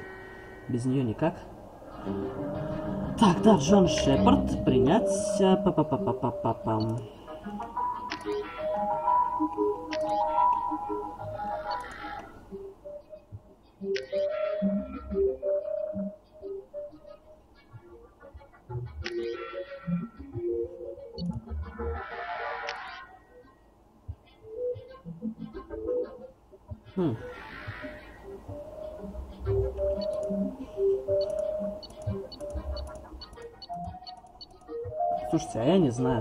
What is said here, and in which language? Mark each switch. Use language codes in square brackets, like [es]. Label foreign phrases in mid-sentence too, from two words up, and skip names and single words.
[ru] Без нее никак. Так, да, Джон Шепард. Принять. Па-па-па-па-па-пам. Слушайте, а я не знаю.